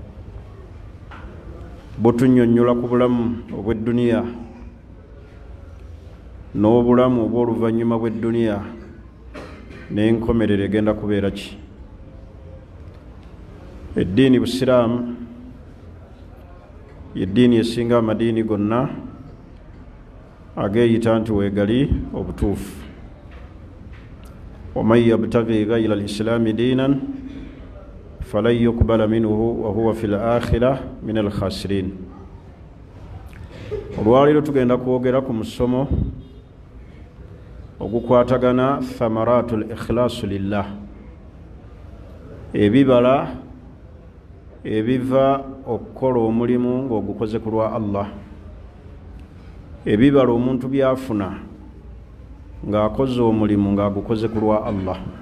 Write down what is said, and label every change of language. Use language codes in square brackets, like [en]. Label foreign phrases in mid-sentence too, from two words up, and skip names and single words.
[lg] butunnyonnyola ku bulamu obw'edduniya n'obulamu obw'oluvannyuma bw'edduniya n'enkomerero egenda kubeera ki eddiini busiraamu yeddiini esinga amadiini gonna ageeyita nti weegali obutuufu [ar] ومن يبتغي غير الإسلام دينا فلن يقبل منه وهو في الآخرة من الخاسرين [lg] olwaliro tugenda kwogera ku musomo ogukwatagana [ar] ثمرة الإخلاص لله [lg] ebibala ebiva okukola omulimu ng'ogukoze ku lwa Allah ebibala omuntu byafuna ng'akoze omulimu ng'agukoze ku lwa Allah